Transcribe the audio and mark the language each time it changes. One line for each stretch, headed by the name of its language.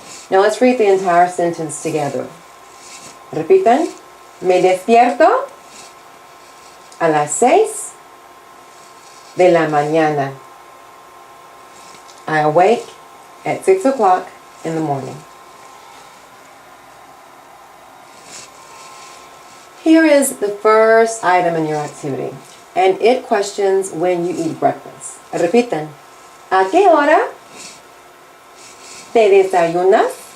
English: Now let's read the entire sentence together.
Spanish: Repitan, me despierto a las 6 de la mañana.
English: I awake at 6 o'clock in the morning. Here is the first item in your activity, and it questions when you eat breakfast.
Spanish: Repitan, ¿a qué hora te desayunas?